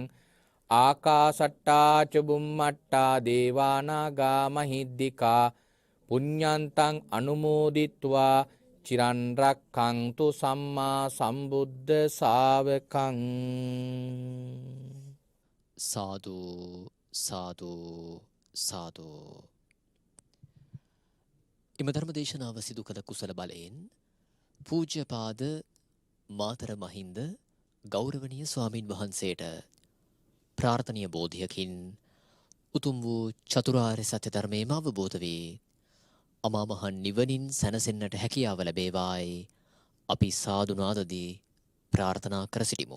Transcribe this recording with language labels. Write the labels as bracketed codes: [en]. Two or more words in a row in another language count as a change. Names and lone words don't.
[pi] ආකාසට්ටා චුම්මට්ටා දේවානාගා මහිද්దికා පුඤ්ඤන්තං අනුමෝදිත්වා චිරන් රක්ඛන්තු සම්මා සම්බුද්ධ ශාවකං. [si] සාදු සාදු සාදු. එම ධර්ම දේශනාව සිදු කළ කුසල බලයෙන් පූජ්‍යපාද මාතර මහින්ද ගෞරවනීය ස්වාමින් වහන්සේට ප්‍රාර්ථනීය බෝධියකින් උතුම් වූ චතුරාර්ය සත්‍ය ධර්මයේම අවබෝධ වේ අමා මහ නිවනින් සැනසෙන්නට හැකියාව ලැබේවායි අපි සාදු නාදදී ප්‍රාර්ථනා කර සිටිමු.